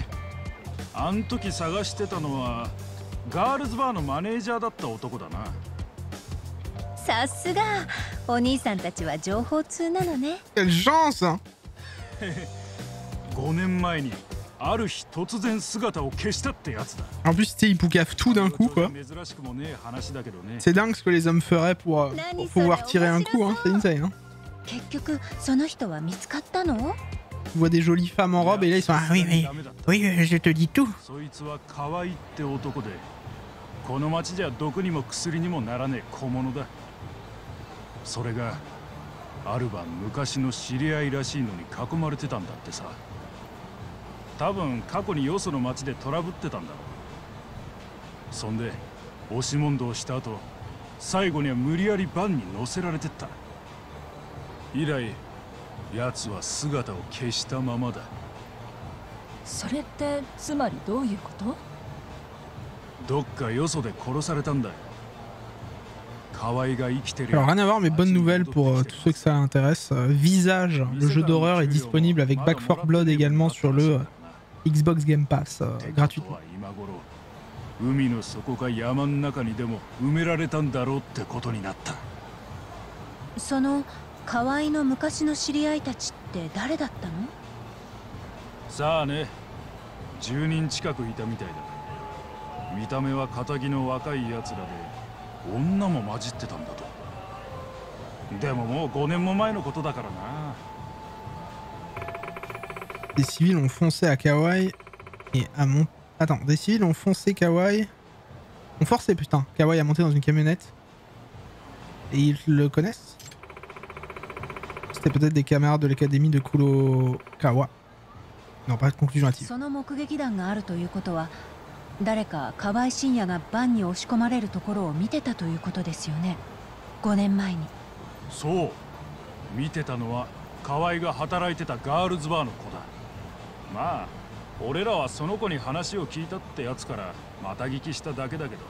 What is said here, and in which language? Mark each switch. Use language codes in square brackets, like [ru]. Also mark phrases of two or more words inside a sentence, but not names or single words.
[ja] あん時探してたのはガールズバーのマネージャーだった男だな。さすがお兄さんたちは情報通なのね。 [fr] Quelle chance! [ja] 5 年前にある日突然姿を消したってやつだ。 [fr] En plus, tu sais, ils poucavent tout d'un coup quoi. C'est dingue ce que les hommes feraient pour pouvoir tirer un coup, hein. C'est insane. Hein. [ja] 結局その人は見つかったの？ [fr] Tu vois des jolies femmes en robe et là ils sont ah oui je te dis tout. [ja] そいつは可愛いって男で、この町じゃ毒にも薬にもならねえ小物だ。それがある晩昔の知り合いらしいのに囲まれてたんだってさ。多分過去によその町でトラブってたんだろう。そんで押し問答した後、最後には無理やりバンに乗せられてった。以来奴は姿を消したままだ。それってつまりどういうこと？どっかよそで殺されたんだよ。河合が生きてる。 [fr] Alors rien à voir, mais bonne nouvelle pour tous ceux que ça intéresse. Visage, le jeu d'horreur est disponible avec Back 4 Blood également sur le Xbox Game Pass gratuitement. [ja] 海の底か山の中にでも埋められたんだろうってことになった。その河合の昔の知り合いたちって誰だったの？さあね、10人近くいたみたいだ。見た目は堅気の若いやつらで、女も混じってたんだと。でももう5年も前のことだからな。 [fr] Des civils ont foncé à Kauai et à mon... Attends, des civils ont foncé Kauai... Ont forcé, putain, Kauai à monter dans une camionnette. Et ils le connaissent? C'était peut-être des camarades de l'académie de Kurokawa. Non, pas de conclusion hâtive. [ja] その目撃談があるということは、誰か河合信也がバンに押し込まれるところを見てたということですよね。5年前に。そう。見てたのは河合が働いてたガールズバーの子だ。まあ、俺らはその子に話を聞いたってやつからまた聞きしただけだけど。